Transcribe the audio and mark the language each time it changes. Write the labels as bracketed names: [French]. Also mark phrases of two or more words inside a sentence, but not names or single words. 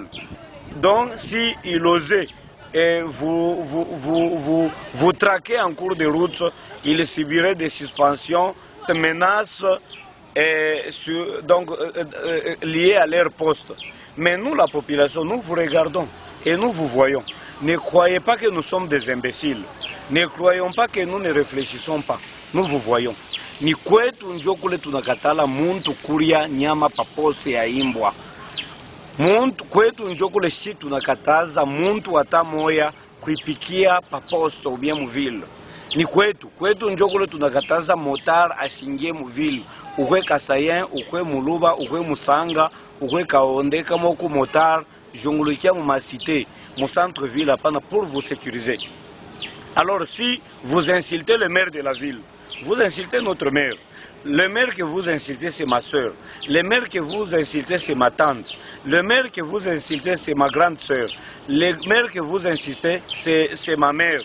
[French] Donc, s'ils osaient vous traquer en cours de route, ils subiraient des suspensions, des menaces liées à leur poste. Mais nous, la population, nous vous regardons et nous vous voyons. Ne croyez pas que nous sommes des imbéciles. Ne croyons pas que nous ne réfléchissons pas. Nous vous voyons. [Swahili] Ni kwetu njokule tunakatala muntu kuria nyama paposte ya imbwa. Muntu kwetu njokule shi tunakataza muntu hata moya kuipikia paposte ubie muvile. Ni kwetu njokule tunakataza motar ashingie muvile. Ukwe Kassaïen, ukwe Muluba, ukwe Musanga, ukwe Kaonde, kamoku motar, jongulukia mu cité, mu [French] centre-ville pour vous sécuriser. Alors si vous insultez le maire de la ville, vous insultez notre maire. Le maire que vous insultez, c'est ma soeur. Le maire que vous insultez, c'est ma tante. Le maire que vous insultez, c'est ma grande soeur. Le maire que vous insultez, c'est ma mère.